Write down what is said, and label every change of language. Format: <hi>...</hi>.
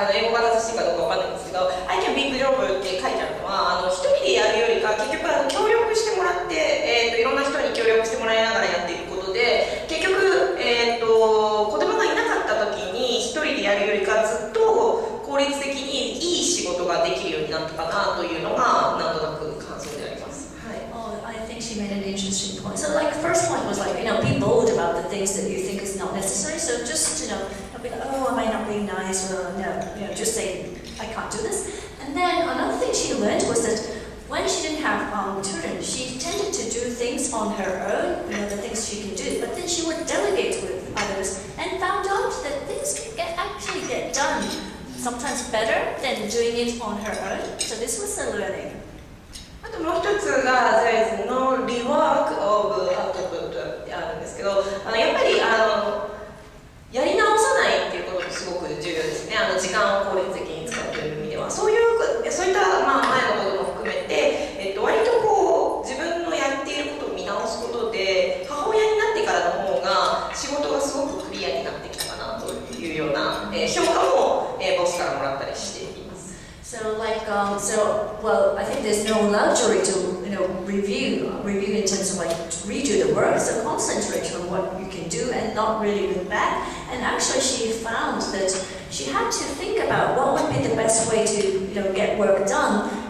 <ja>語が正しいかどうかわかんないんですけど</ja> <en>I can big job</en> <ja>って書いてあるのは一人でやるよりか結局協力してもらって、いろんな人に協力してもらいながらやっていくことで結局、子供がいなかった時に一人でやるよりかずっと効率的にいい仕事ができるようになったかなというのがなんとなく感想であります。</ja> <en>Oh, I think she made an interesting point. So, first point was be bold about the things that you think is not necessary. So just, don't be like, oh, am I not being nice? Or no, just say, I can't do this. And then another thing she learned was that when she didn't have children, she tended to do things on her own, the things she can do. But then she would delegate with others and found out that things can actually get done sometimes better than doing it on her own. So this was a learning.</en> <ja>あともう一つが</ja> <en>There is no rework of output</en> <ja>ってあるんですけど、やっぱりやり直さないっていうこともすごく重要ですね。時間を効率的に使うという意味では、そういった前のことも含めて、割と自分のやっていることを見直すことで、母親になってからの方が仕事がすごくクリアになってきたかなというような、評価も、ボスからもらったりしています。</ja> <en>So well, I think there's no luxury to review in terms of redo the work. So concentrate on what you can do and not really look back. And actually, she found that she had to think about what would be the best way to get work done.</en>